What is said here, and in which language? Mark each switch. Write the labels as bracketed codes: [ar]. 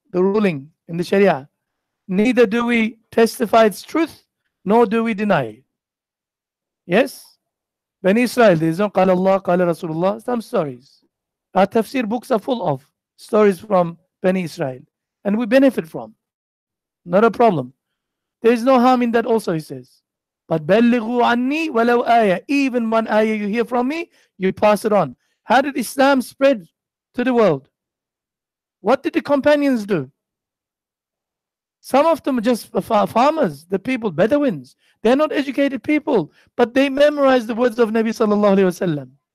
[en] The ruling in the Sharia. Neither do we testify its truth, nor do we deny it. Yes? Bani Israel, there is no قال Allah, قال Rasulullah, some stories. Our tafsir books are full of stories from Bani Israel. And we benefit from. Not a problem. There is no harm in that also, he says. But [ar] بَلِّغُوا عَنِّي وَلَوْ آيَةً. [en] Even one ayah you hear from me, you pass it on. How did Islam spread to the world? What did the companions do? Some of them are just farmers, the people, Bedouins. They're not educated people, but they memorize the words of Nabi sallallahu alaihi wasallam.